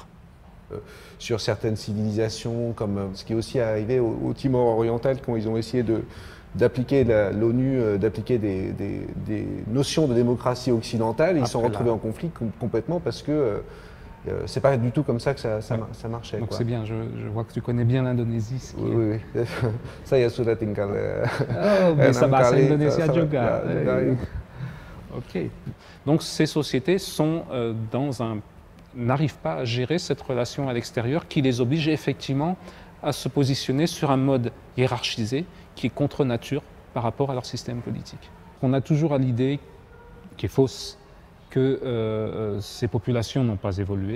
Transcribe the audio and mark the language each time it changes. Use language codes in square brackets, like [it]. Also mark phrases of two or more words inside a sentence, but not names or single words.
[fr] Sur certaines civilisations, comme ce qui est aussi arrivé au Timor oriental, quand ils ont essayé d'appliquer l'ONU, d'appliquer des notions de démocratie occidentale, ils se sont retrouvés en conflit complètement parce que c'est pas du tout comme ça que ça marchait. Donc c'est bien, je vois que tu connais bien l'Indonésie. Oui. [id] Saya sudah tinggal. Oh, bisa bahasa Indonesia juga. Ok. [fr] Donc ces sociétés sont n'arrivent pas à gérer cette relation à l'extérieur qui les oblige effectivement à se positionner sur un mode hiérarchisé qui est contre nature par rapport à leur système politique. On a toujours à l'idée, qui est fausse, que ces populations n'ont pas évolué.